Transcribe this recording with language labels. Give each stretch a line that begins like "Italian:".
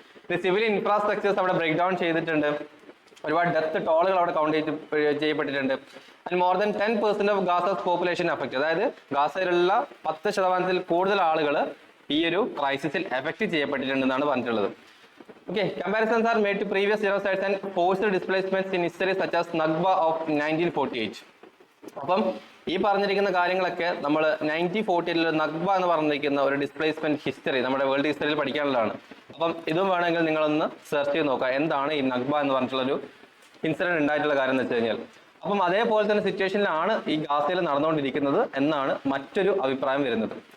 Malayalam: ഇത് civil infrastructures അവിടെ break down ചെയ്തിട്ടുണ്ട്. ഒരുപാട് ഡെത്ത് ടോളുകൾ അവിടെ കൗണ്ട് ചെയ്യപ്പെട്ടിട്ടുണ്ട്.
English: and more than 10% of Gaza's population affect,
Malayalam: അതായത് ഗാസയിലുള്ള 10% കൂടുതൽ ആളുകൾ ഈ ഒരു ക്രൈസിസിൽ എഫക്ട് ചെയ്യപ്പെട്ടിട്ടുണ്ടെന്നാണ് പറഞ്ഞിട്ടുള്ളത്.
English: Okay, comparisons are made to previous genocides and forced displacements in history such as Nakba of 1948.
Malayalam: അപ്പം ഈ പറഞ്ഞിരിക്കുന്ന കാര്യങ്ങളൊക്കെ നമ്മൾ 1948 നഗ്ബ എന്ന് പറഞ്ഞിരിക്കുന്ന ഒരു ഡിസ്പ്ലേസ്മെന്റ് ഹിസ്റ്ററി നമ്മുടെ വേൾഡ് ഹിസ്റ്ററിയിൽ പഠിക്കാനുള്ളതാണ്. അപ്പം ഇതും വേണമെങ്കിൽ നിങ്ങളൊന്ന് സെർച്ച് ചെയ്ത് നോക്കാം, എന്താണ് ഈ നഗ്ബ എന്ന് പറഞ്ഞിട്ടുള്ളൊരു ഇൻസിഡന്റ് ഉണ്ടായിട്ടുള്ള കാര്യം എന്ന് വെച്ച് കഴിഞ്ഞാൽ. അപ്പം അതേപോലെ തന്നെ സിറ്റുവേഷനിലാണ് ഈ ഗാസയിൽ നടന്നുകൊണ്ടിരിക്കുന്നത് എന്നാണ് മറ്റൊരു അഭിപ്രായം വരുന്നത്.